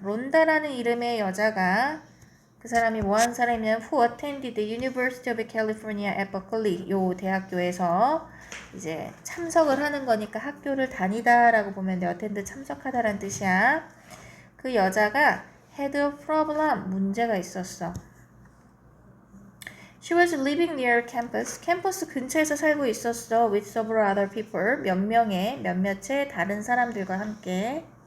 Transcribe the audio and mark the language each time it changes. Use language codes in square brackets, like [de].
[ko] 론다라는 이름의 여자가 그 사람이 뭐하는 사람이냐면 [en] who attended the University of California at Berkeley. [ko] 요 대학교에서 이제 참석을 하는 거니까 학교를 다니다라고 보면 돼. attend 참석하다라는 뜻이야. 그 여자가 [en] had a problem. [ko] 문제가 있었어. [en] She was living near campus. [ko] 캠퍼스 근처에서 살고 있었어. [en] with several other people. [ko] 몇몇의 다른 사람들과 함께.